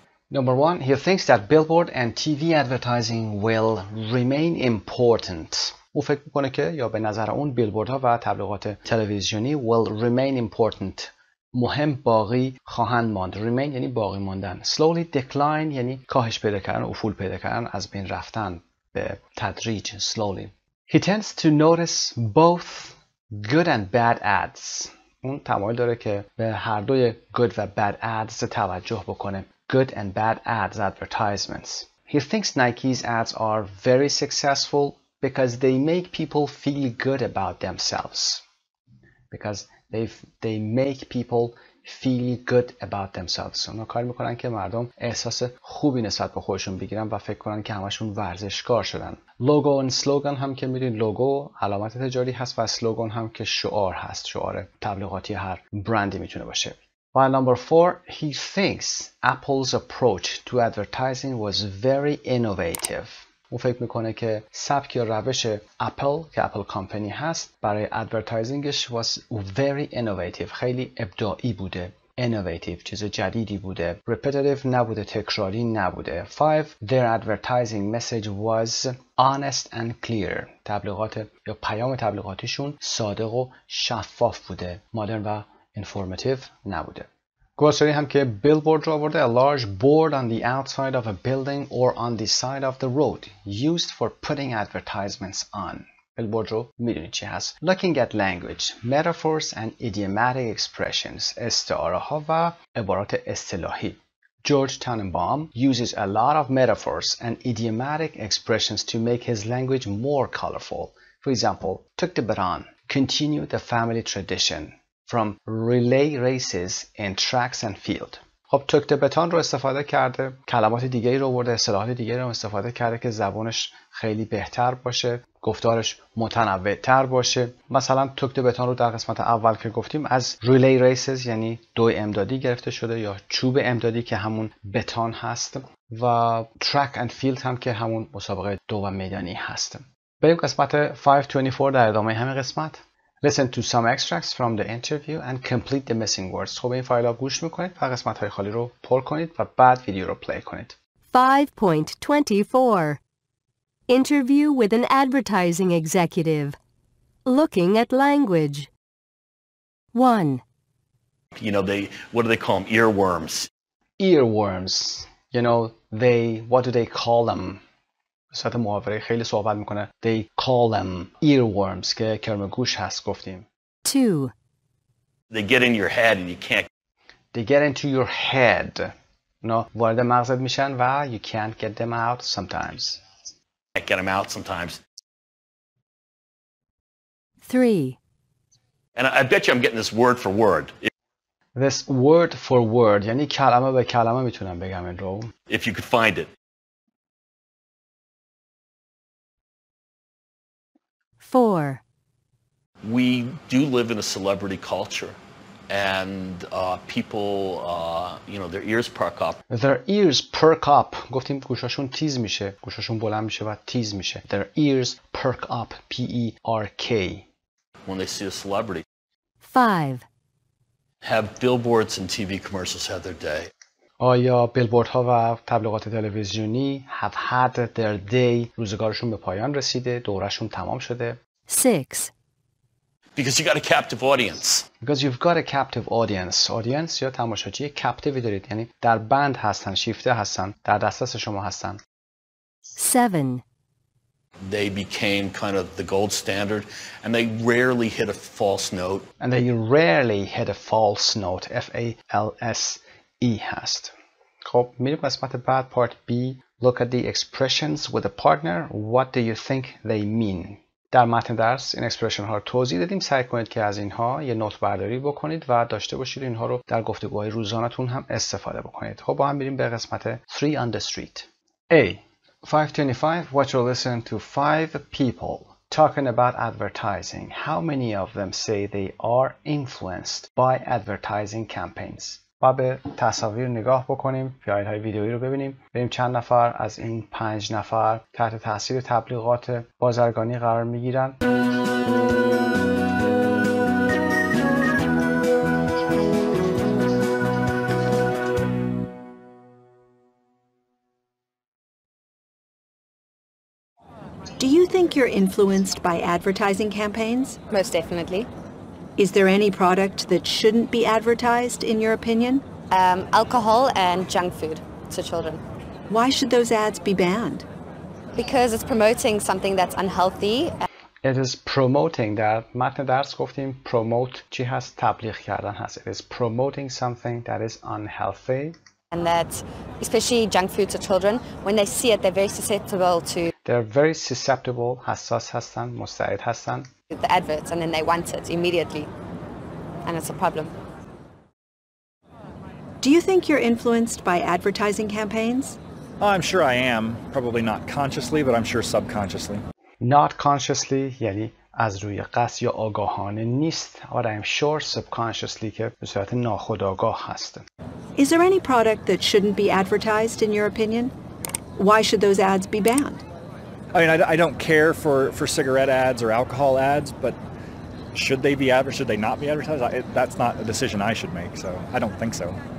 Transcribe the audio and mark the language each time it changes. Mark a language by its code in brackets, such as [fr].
[en] Number one, he thinks that billboard and TV advertising will remain important. [fa] او فکر میکنه که یا به نظر اون بیلبوردها و تبلیغات تلویزیونی [en] will remain important. [fa] مهم باقی خواهند ماند. Remain یعنی باقی ماندن. [en] Slowly decline [fa] یعنی کاهش پیدا کردن، افول پیدا کردن، از بین رفتن به تدریج. [en] Slowly. He tends to notice both good and bad ads. [fa] اون تمایل داره که به هر دوی good و [en] bad ads [fa] توجه بکنه. [en] Good and bad ads, advertisements. He thinks Nike's ads are very successful because they make people feel good about themselves. Because they make people feel good about themselves. [fa] اونا کار میکنن که مردم احساس خوبی نسبت به خودشون بگیرن و فکر کنن که همشون ورزشکار شدن. لوگو و سلوگان هم که میدونید لوگو علامت تجاری هست و سلوگان هم که شعار هست، شعار تبلیغاتی هر برندی میتونه باشه. [en] While number 4, he thinks Apple's approach to advertising was very innovative. [fa] او فکر میکنه که سبک یا روش اپل که اپل کامپنی هست برای ادورتایزینگش [en] was very innovative. [fa] خیلی ابداعی بوده. Innovative چیز جدیدی بوده. Repetitive نبوده، تکراری نبوده. [en] 5. Their advertising message was honest and clear. [fa] تبلیغات یا پیام تبلیغاتیشون صادق و شفاف بوده. Modern و informative نبوده. گوسری هم که billboard رو آورده. [en] A large board on the outside of a building or on the side of the road used for putting advertisements on. [fa] billboard رو میدونید چی هست. [en] Looking at language, metaphors and idiomatic expressions. [fa] استعاره ها و عبارات اصطلاحی. [en] George Tannenbaum uses a lot of metaphors and idiomatic expressions to make his language more colorful. For example, took the baton, continue the family tradition. From relay races in tracks and field. [fa] خب توک بتان رو استفاده کرده، کلمات دیگه‌ای رو آورده، اصطلاحات دیگه‌ای رو استفاده کرده که زبانش خیلی بهتر باشه، گفتارش متنوع‌تر باشه. مثلا توک بتان رو در قسمت اول که گفتیم از ریلی ریسز یعنی دو امدادی گرفته شده یا چوب امدادی که همون بتان هست و ترک اند فیلد هم که همون مسابقه دو و میدانی هست. بریم قسمت 524 در ادامه همین قسمت. [en] Listen to some extracts from the interview and complete the missing words. [fa] خب این فایل ها گوش میکنید و قسمت های خالی رو پر کنید و بعد ویدیو رو پلی کنید. [en] 5.24 Interview with an advertising executive. Looking at language. 1. You know, what do they call them? Earworms. Earworms. You know, what do they call them? [fa] به صورت محاوره خیلی صحبت میکنه. [en] They call them earworms [fa] که کرم گوش هست گفتیم. [en] 2. They get in your head and you can't. They get into your head. [fa] اونا وارد مغزت میشن [en] و you can't get them out sometimes. Can't get them out sometimes. 3. And I bet you I'm getting this word for word. This word for word [fa] یعنی کلمه به کلمه میتونم بگم این رو. [en] If you could find it. 4. We do live in a celebrity culture, and people, you know, their ears perk up. Their ears perk up. [fa] گفتیم گوشاشون تیز میشه. گوشاشون بلند میشه و تیز میشه. [en] Their ears perk up. P-E-R-K. When they see a celebrity. 5. Have billboards and TV commercials had their day? [fa] آیا بیلبوردها و تبلیغات تلویزیونی [en] have had their day [fa] روزگارشون به پایان رسیده؟ دورشون تمام شده؟ [en] 6. Because you got a captive audience. Because you've got a captive audience. [fa] Audience یا تماشاچی captive دارید، یعنی در بند هستن، شیفته هستن، در دسترس شما هستن. [en] 7. They became kind of the gold standard, and they rarely hit a false note. And they rarely hit a false note. F-A-L-S-E هست. [fa] خب میریم قسمت بعد part B. [en] Look at the expressions with a partner. What do you think they mean? [fa] در متن درس این اکسپرشن ها رو توضیح دادیم. سعی کنید که از اینها یه نوت برداری بکنید و داشته باشید اینها رو در گفتگوهای روزانه‌تون هم استفاده بکنید. خب با هم بریم به قسمت 3 [en] on the street. A. 525. Watch or listen to 5 people talking about advertising. How many of them say they are influenced by advertising campaigns? [fa] با به تصاویر نگاه بکنیم، فایل های ویدیویی رو ببینیم، ببینیم چند نفر از این 5 نفر تحت تاثیر تبلیغات بازرگانی قرار میگیرن. [en] Do you think you're influenced by advertising campaigns? Most definitely. Is there any product that shouldn't be advertised, in your opinion? Alcohol and junk food to children. Why should those ads be banned? Because it's promoting something that's unhealthy. It is promoting. [fa] در متن درس گفتیم promote چی هست؟ تبلیغ کردن هست. [en] It is promoting something that is unhealthy. And that, especially junk food to children, when they see it, they're very susceptible to They're very susceptible. [fa] حساس هستن، مستعد هستن. [en] the adverts, and then they want it immediately. And it's a problem. Do you think you're influenced by advertising campaigns? Oh, I'm sure I am. Probably not consciously, but I'm sure subconsciously. Not consciously [fa] یعنی از روی قصد یا آگاهانه نیست. [en] But I'm sure subconsciously [fa] که به صورت ناخودآگاه هست. [en] Is there any product that shouldn't be advertised, in your opinion? Why should those ads be banned? I mean, I don't care for cigarette ads or alcohol ads, but should they be advertised? Should they not be advertised? That's not a decision I should make, so I don't think so.